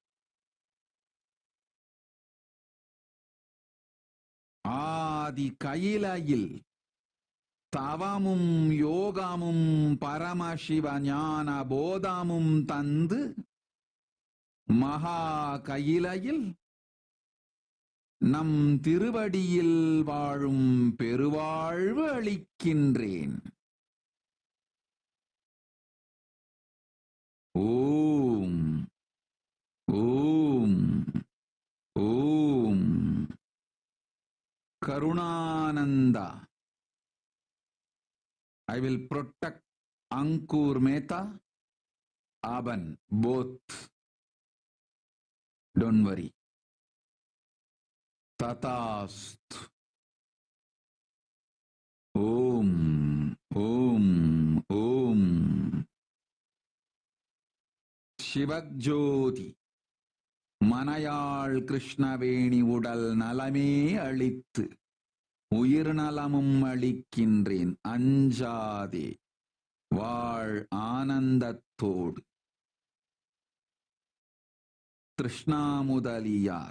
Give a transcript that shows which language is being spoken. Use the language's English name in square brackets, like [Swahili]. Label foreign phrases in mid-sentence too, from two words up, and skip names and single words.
[Tamil] ஆதி கையிலையில் தவமும் யோகமும் பரமசிவ ஞான போதமும் தந்து மகா கையிலையில் நம் திருவடியில் வாழும் பெருவாழ்வு அளிக்கின்றேன். ஓம் ஓம் ஓம். கருணானந்தா. [English] I will protect Ankur Mehta, Aban, both. Don't worry. Tatast. Om, Om, Om. Shivajyoti. [Tamil] மனையாள் கிருஷ்ணவேணி உடல் நலமே அளித்து உயிர் நலமும் அளிக்கின்றேன். அஞ்சாதே வாழ் ஆனந்தத்தோடு. கிருஷ்ணா முதலியார்.